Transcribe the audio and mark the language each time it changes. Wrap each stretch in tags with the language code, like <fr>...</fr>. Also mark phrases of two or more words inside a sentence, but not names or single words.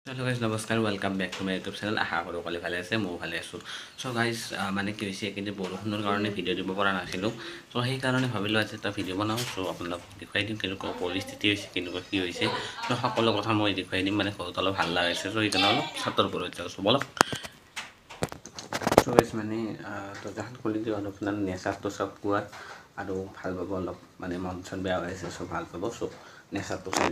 <en>Hello guys</en> <as>नमस्कार</as> <en>welcome back to my YouTube channel</en> <hi>आशा करूँ</hi> <as>সকলে ভালে আছে মই ভালে আছোঁ</as> <en>so guys</en> <as>মানে কি হৈছে কিন্তু বৰষুণৰ কাৰণে ভিডিঅ' দিব পৰা নাছিলোঁ সো সেই কাৰণে ভাবিলোঁ আজি এটা ভিডিঅ' বনাওঁ সো আপোনালোক দেখুৱাই দিম কেনেকুৱা পৰিস্থিতি হৈছে কেনেকুৱা কি হৈছে সো সকলো কথা মই দেখুৱাই দিম মানে ঘৰত অলপ ভাল লাগিছে সো সেইকাৰণে অলপ ছাতৰ ওপৰত যাওঁ সো বলক</as> <en>so guys</en> <as>মানে দৰ্জাখন খুলি দিওঁ অলপ মানে নেচাৰটো চাওক কোৱা আৰু ভাল পাব অলপ মানে মন চন বেয়া হৈ আছে সো ভাল পাব সো নেচাৰটো চাই</as>